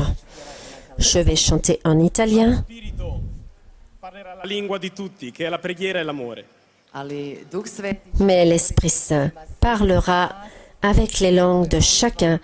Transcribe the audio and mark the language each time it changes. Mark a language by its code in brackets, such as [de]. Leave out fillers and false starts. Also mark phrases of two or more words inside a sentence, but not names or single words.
[fr] Je vais chanter en italien, [it] Spirito parlerà la lingua di tutti, che è la preghiera e l'amore. [hr] Ali Duh Sveti [fr] mais l'Esprit Saint parlera avec les langues de chacun.